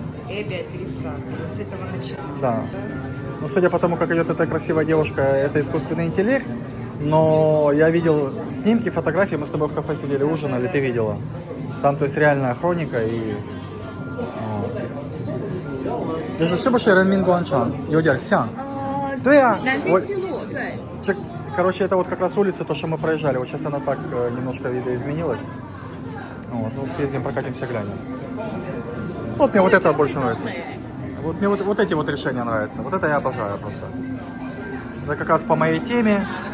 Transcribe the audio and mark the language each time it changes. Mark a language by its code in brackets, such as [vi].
[ru] И опять 30-е. Вот с этого началось. Да. Ну, судя по тому, как идет эта красивая девушка, это искусственный интеллект. Но я видел снимки, фотографии, мы с тобой в кафе сидели, ужинали, ты видела. Там, то есть, реальная хроника и... [zh] 就是是不是人民广场有点像？对啊，南京西路，对。 [ru] Короче, это вот как раз улица, то, что мы проезжали. Вот сейчас она так немножко видоизменилась. Вот, ну, съездим, прокатимся, глянем. Вот мне вот это больше нравится. Вот мне вот эти вот решения нравятся. Вот это я обожаю просто. Это как раз по моей теме.